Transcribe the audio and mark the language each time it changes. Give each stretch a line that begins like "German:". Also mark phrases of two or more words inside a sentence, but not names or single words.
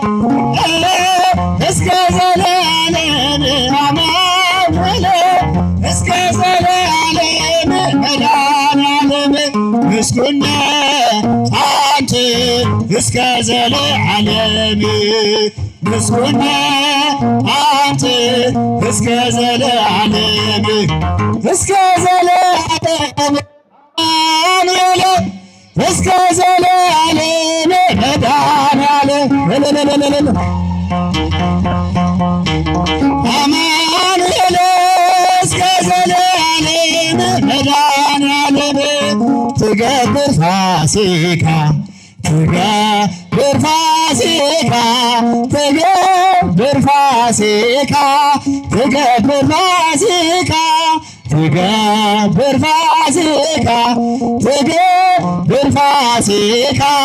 Amharic: እስከ ዘለዓለም አማኑኤል እስከ ዘለዓለም መድኃኔዓለም
Geez: ምስጉነ አንተ
Amharic: እስከ ዘለዓለም
Geez: ምስጉነ አንተ
Amharic: እስከ ዘለዓለም እስከ ዘለዓለም አማኑኤል እስከ ዘለዓለም መድኃኔዓለም አማኑኤል እስከ ዘለዓለም መድኃኔዓለም
Geez: ትገብር ፋሲካ ትገብር ፋሲካ ትገብር ፋሲካ ትገብር ፋሲካ ትገብር ፋሲካ ትገብር ፋሲካ